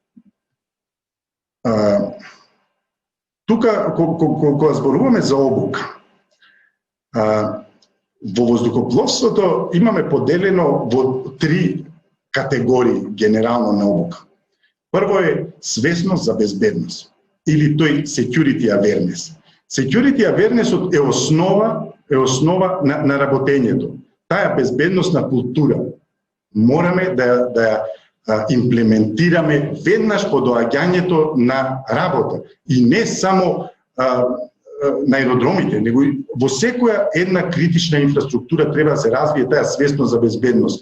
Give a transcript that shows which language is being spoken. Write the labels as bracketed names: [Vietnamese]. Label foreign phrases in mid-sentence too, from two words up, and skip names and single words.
[Macedonian] Тука, кога зборуваме за обука, во воздухопловството имаме поделено во 3 категории генерално на обука. Прво е свесност за безбедност, или тој [English] security awareness. Security awareness [Macedonian] е основа на работењето. Таа безбедносна култура мораме да ја имплементираме веднаш по доаѓањето на работа. И не само на аеродромите, него и во секоја една критична инфраструктура треба да се развие таа свесност за безбедност.